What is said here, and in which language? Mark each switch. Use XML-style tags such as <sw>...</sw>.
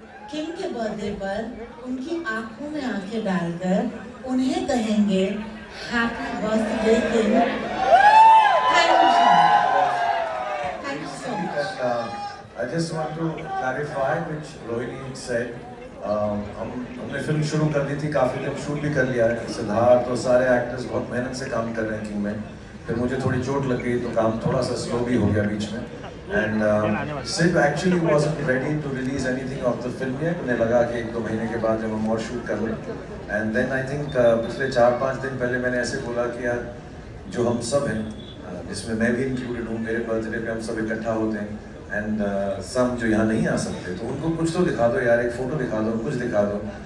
<hi>किम के बर्थडे पर उनकी आंखों में आंखें डालकर उन्हें कहेंगे</hi> <en>happy birthday</en> <hi>Kim.</hi> <en>Thank you so much. I just want to clarify which Rohini said.</en> <hi>हमने फिल्म शुरू कर दी थी, काफ़ी दिन शूट भी कर लिया है। सिद्धार्थ और सारे एक्टर्स बहुत मेहनत से काम कर रहे हैं टीम में। फिर मुझे थोड़ी चोट लग गई तो काम थोड़ा सा स्लो भी हो गया बीच में।</hi> <en>And सिर्फ actually wasn't ready to release anything of the film yet।</en> <hi>उन्हें लगा कि 1-2 महीने के बाद जब हम और शूट कर लें।</hi> <en>and then I think</en> <hi>पिछले 4-5 दिन पहले मैंने ऐसे बोला कि यार जो हम सब हैं, जिसमें मैं भी इंक्लूडेड हूँ, मेरे बर्थडे पे हम सब इकट्ठा होते हैं एंड सब जो यहाँ नहीं आ सकते तो उनको कुछ तो दिखा दो यार, एक फोटो दिखा दो, कुछ दिखा दो।</hi>